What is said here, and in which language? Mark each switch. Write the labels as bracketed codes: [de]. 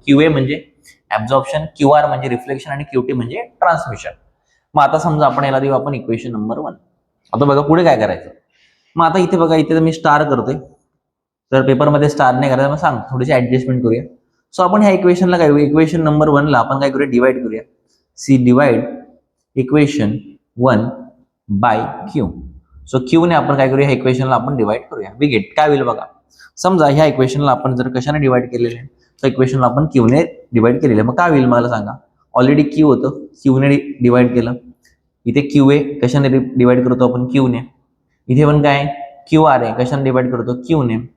[mr] QA म्हणजे absorption, QR म्हणजे reflection आणि क्यूटी म्हणजे ट्रान्समिशन. मग आता समजा आपण याला देऊ आपण इक्वेशन नंबर 1. आता बघा पुढे काय करायचं. मग आता इथे बघा, इथे मी स्टार करतोय, तर पेपरमध्ये स्टार नाही करायचं, मग सांग थोडीशी ऍडजस्टमेंट करूया. सो आपण ह्या इक्वेशनला काय करूया, इक्वेशन नंबर 1 ला आपण काय करूया, डिवाइड करूया. [en] C divide equation 1 by Q. [mr] So Q ने आपण काय करूया, ह्या इक्वेशनला आपण डिवाइड करूया. वी गेट काय होईल बघा. समजा ह्या इक्वेशनला आपण जर कशाने डिवाइड केलेले आहे, तर इक्वेशनला आपण क्यू ने डिवाइड केलेलं आहे. मग काय होईल मला सांगा, ऑलरेडी क्यू होतं, क्यू ने डिवाइड केलं. इथे क्यू ए कशाने डिवाइड करतो आपण, क्यू ने. इथे पण काय क्यू आर आहे, कशाने डिवाइड करतो, क्यू ने.